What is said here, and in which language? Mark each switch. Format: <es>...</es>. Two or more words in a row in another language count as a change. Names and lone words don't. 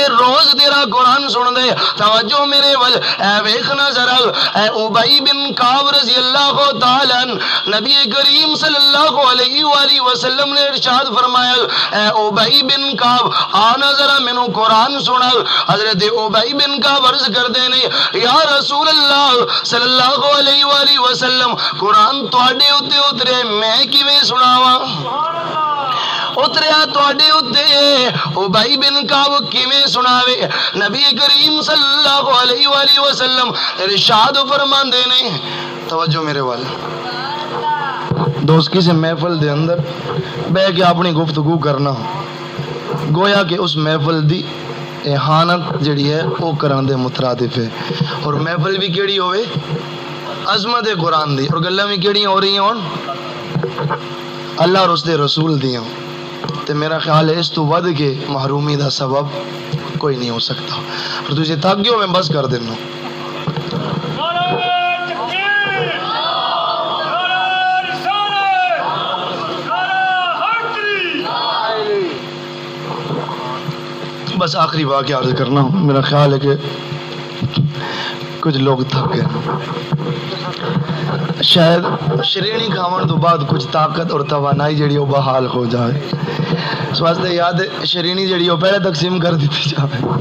<pa>روز تیرا قرآن سن دے، توجہ میرے ول اے ویکھنا ذرا اے ابی بن کعب</pa> <ar>رضی اللہ تعالیٰ</ar> <pa>نبی کریم</pa> <ar>صلی اللہ علیہ وآلہ وسلم</ar> <pa>نے ارشاد فرمایا اے ابی بن کعب آنا ذرا مینوں قرآن سنا، حضرت ابی بن کعب عرض کر دے نے یا رسول اللہ</pa> <ar>صلی اللہ علیہ وآلہ وسلم</ar> <pa>قرآن تواڈے اُتے اترے میں کیویں سناواں، اتریا تواڈے اُتے ابی بن کعب کیویں سناوے، نبی کریم</pa> <ar>صلی اللہ علیہ وآلہ وسلم</ar> <pa>ارشاد فرماندے نے توجہ میرے وال دوست کسی محفل دے اندر بہ کے اپنی گفتگو کرنا گویا کہ اس محفل دی احانت جڑی ہے وہ کرن دے مترادف ہے، اور محفل بھی کیڑی ہوئے عظمت قرآن دی، اور گلاں بھی کیڑی ہو رہی ہون اللہ اور اس دے رسول دیاں، تے میرا خیال ہے اس تو ود کے محرومی دا سبب کوئی نہیں ہو سکتا، اور تجھے تھک گئے ہو میں بس کر دینا۔</pa> <ur>بس آخری واقعہ عرض کرنا ہوں، میرا خیال ہے کہ کچھ لوگ تھک گئے، شاید شرینی کھاون تو بعد کچھ طاقت اور توانائی جڑی وہ بحال ہو جائے، اس واسطے یاد ہے شرینی جڑی وہ پہلے تقسیم کر دیتی جائے۔</ur>